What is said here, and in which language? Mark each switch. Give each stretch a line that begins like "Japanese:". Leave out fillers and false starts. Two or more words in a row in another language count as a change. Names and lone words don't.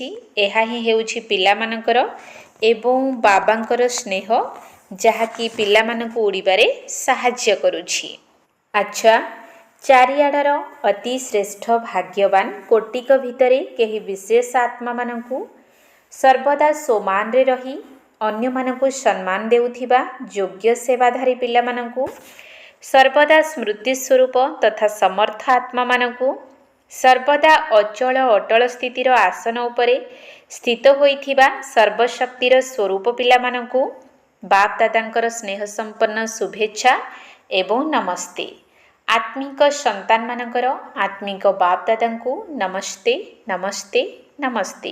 Odia: ଏହା ହିଁ ହେଉଛି ପିଲା ମାନଙ୍କର ଏବଂ ବାବାଙ୍କର ସ୍ନେହ ଯାହାକି ପିଲା ମାନଙ୍କୁ ଉଡ଼ିବାରେ ସାହାଯ୍ୟ କରୁଛି। ଅଚ୍ଛା, ଚାରିଆଡ଼ର ଅତି ଶ୍ରେଷ୍ଠ ଭାଗ୍ୟବାନ କୋଟିକ ଭିତରେ କେହି ବିଶେଷ ଆତ୍ମା ମାନଙ୍କୁ ସର୍ବଦା ସମ୍ମାନ ରେ ରହି ଅନ୍ୟ ମାନଙ୍କୁ ସମ୍ମାନ ଦେଉଥିବା ଯୋଗ୍ୟ ସେବାଧାରୀ ପିଲା ମାନଙ୍କୁ ସର୍ବଦା ସ୍ମୃତି ସ୍ୱରୂପ ତଥା ସମର୍ଥ ଆତ୍ମା ମାନଙ୍କୁ ସର୍ବଦା ଅଚଳ ଅଟଳ ସ୍ଥିତିର ଆସନ ଉପରେ ସ୍ଥିତ ହୋଇଥିବା ସର୍ବଶକ୍ତିର ସ୍ୱରୂପ ପିଲା ମାନଙ୍କୁ ବାପ ଦାଦାଙ୍କର ସ୍ନେହ ସମ୍ପନ୍ନ ଶୁଭେଚ୍ଛା ଏବଂ ନମସ୍ତେ। ଆତ୍ମିକ ସନ୍ତାନ ମାନଙ୍କର ଆତ୍ମିକ ବାପ ଦାଦାଙ୍କୁ ନମସ୍ତେ ନମସ୍ତେ ନମସ୍ତେ।